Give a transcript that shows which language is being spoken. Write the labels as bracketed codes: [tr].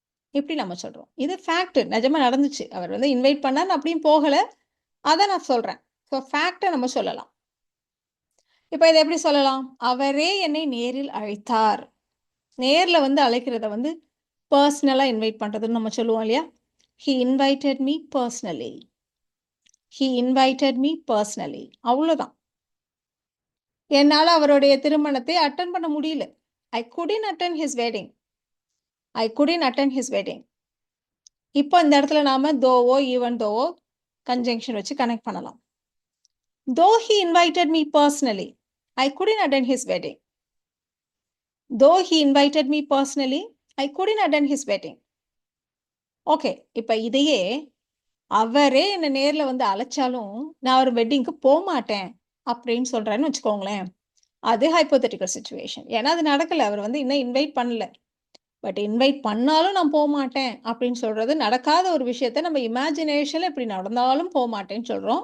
[ta] இப்படி நம்ம சொல்றோம். இது ஃபேக்ட். நிஜமா நடந்துச்சு. அவர் வந்து இன்வைட் பண்ணார். நான் அப்படியும் போகல. அத நான் சொல்றேன். ஸோ ஃபேக்ட்ட நம்ம சொல்லலாம். இப்ப இத எப்படி சொல்லலாம்? அவரே என்னை நேரில் அழைத்தார். நேர்ல வந்து அழைக்கிறத வந்து பெர்சனலா இன்வைட் பண்றதுன்னு நம்ம சொல்லுவோம் இல்லையா? [en] He invited me personally. He invited me personally. [ta] அவ்வளோதான். என்னால அவருடைய திருமணத்தை அட்டெண்ட் பண்ண முடியல. [en] I couldn't attend his wedding. I couldn't attend his wedding. [ta] இப்போ இந்த இடத்துல நாம தோவோ, ஈவன் தோவோ கன்ஜங்ஷன் வச்சு கனெக்ட் பண்ணலாம். [en] Though he invited me personally, I couldn't attend his wedding. Though he invited me personally, I couldn't attend his wedding. Okay. [ta] இப்ப இதையே அவரே என்ன நேர்ல வந்து அழைச்சாலும், நான் அவர் வெட்டிங்க்கு போமாட்டேன் அப்படின்னு சொல்றேன்னு வச்சுக்கோங்களேன். அது ஹைப்போதெட்டிக்கல் சிச்சுவேஷன். ஏன்னா அது நடக்கல. அவர் வந்து இன்னும் இன்வைட் பண்ணல. பட் இன்வைட் பண்ணாலும் நான் போமாட்டேன் அப்படின்னு சொல்றது நடக்காத ஒரு விஷயத்த நம்ம இமேஜினேஷன்ல இப்படி நடந்தாலும் போமாட்டேன்னு சொல்றோம்.